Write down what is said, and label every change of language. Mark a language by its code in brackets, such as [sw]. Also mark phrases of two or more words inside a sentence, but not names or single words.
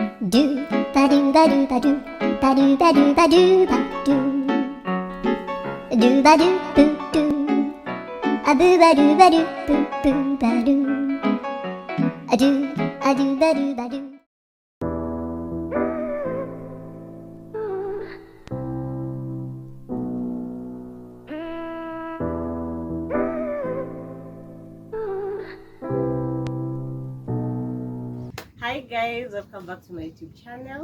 [en] do ba do ba do ba do ba do ba do ba do ba do ba do boo do a boo ba do boo boo ba do a do ba do ba do. Hi guys, welcome back to my YouTube channel.